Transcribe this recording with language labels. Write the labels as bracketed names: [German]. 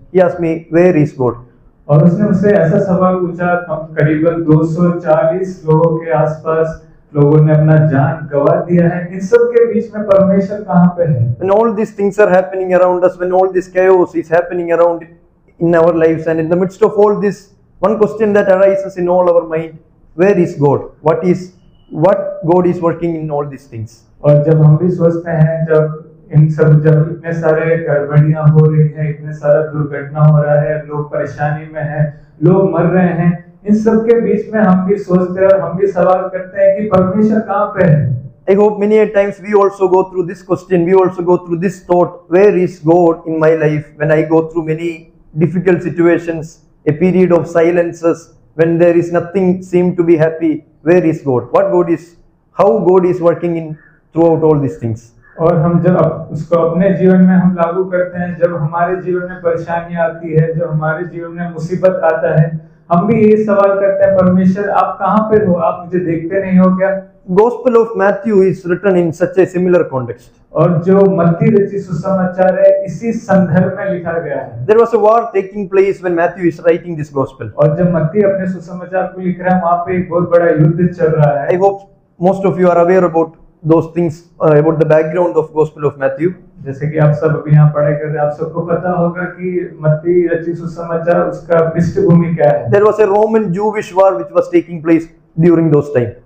[English] He asked me, where is God? [Hindi] और उसने मुझसे ऐसा सवाल पूछा, करीबन 240 लोगों के आसपास लोगों ने अपना जान गवा दिया है, इन सब के बीच में परमेश्वर कहाँ पे है? [English] When all these things are happening around us, when all this chaos is happening around in our lives, and in the midst of all this, one question that arises in all our mind: where is God? What God is working in all these things? [Hindi] और जब हम भी सोचते हैं, जब इतने सारे गड़बड़ियां हो रही है, इतने सारा दुर्घटना हो रहा है, लोग परेशानी में हैं, लोग मर रहे हैं, इन सब के बीच में हम भी सोचते हैं और हम भी सवाल करते हैं कि परमेश्वर कहाँ पे है? [English] I hope many times we also go through this question, we also go through this thought, where is God in my life when I go through many difficult situations, a period of silences, when there is nothing seem to be happy, where is God? How God is working in throughout all these things? [Hindi] और हम जब उसको अपने जीवन में हम लागू करते हैं, जब हमारे जीवन में परेशानी आती है, जब हमारे जीवन में मुसीबत आता है, हम भी ये सवाल करते हैं, परमेश्वर आप कहाँ पे हो? आप मुझे देखते नहीं हो क्या? [English] Gospel of Matthew is written in such a similar context. [Hindi] और जो मत्ती रचित सुसमाचार है इसी संदर्भ में लिखा गया है। [English] There was a war taking place when Matthew is writing this gospel. [Hindi] और जब मत्ती अपने सुसमाचार को लिख रहा है, वहाँ पे एक बहुत बड़ा युद्ध चल रहा है। [English] I hope most of you are aware about those things, about the background of Gospel of Matthew. [Hindi] जैसे कि आप सब अभी यहाँ पढ़ाई कर रहे हैं, आप सबको पता होगा कि मत्ती रचित सुसमाचार उसका पृष्ठभूमि क्या है। [English] There was a Roman Jewish war which was taking place during those time.